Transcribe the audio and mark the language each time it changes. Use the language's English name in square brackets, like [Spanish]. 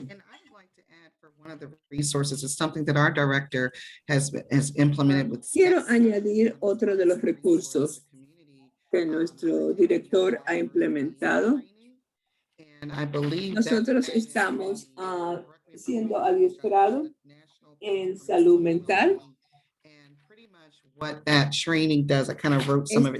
[English] And I'd like to add for one of the resources, it's something that our director has implemented with. [Spanish] Quiero añadir otro de los recursos que nuestro director ha implementado. [English] And I believe [Spanish] nosotros estamos siendo adiestrados en salud mental. [English] And pretty much what that training does, I kind of wrote some of it.